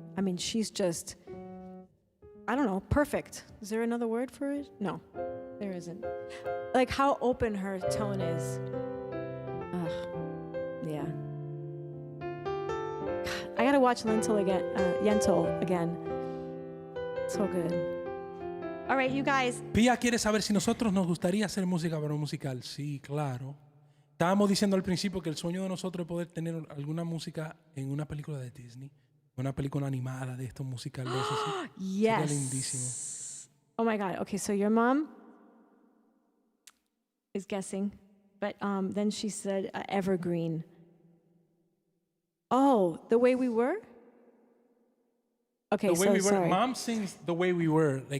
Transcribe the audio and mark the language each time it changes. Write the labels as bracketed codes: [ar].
[en] I mean, she's just, I don't know, perfect. Is there another word for it? No, there isn't. Like how open her tone is. Yeah. I gotta watch Yentl again. So good. All right, you guys. [es] Pia quiere saber si nosotros nos gustaría hacer música para un musical. Sí, claro. Estábamos diciendo al principio que el sueño de nosotros es poder tener alguna música en una película de Disney, una película animada de estos musicales. [en] Yes. [es] Sería lindísimo. [en] Oh my God. Okay, so your mom is guessing, but then she said Evergreen. Oh, The Way We Were? Okay, The Way We Were. Sorry. Mom sings The Way We Were, like